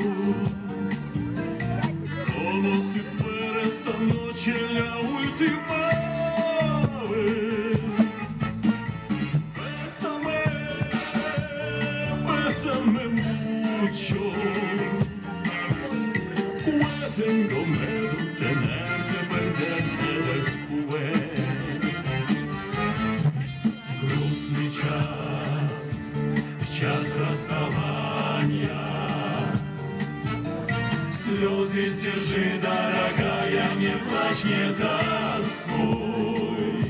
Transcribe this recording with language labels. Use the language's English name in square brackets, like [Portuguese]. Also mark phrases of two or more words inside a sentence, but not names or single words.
[Spanish] como si fuera esta noche la última vez. Bésame, bésame mucho, tengo miedo tenerte, perderte después. [Russian] Грустный час, час расставания, с слезы сдержи, дорогая, не плачь, не тоскуй.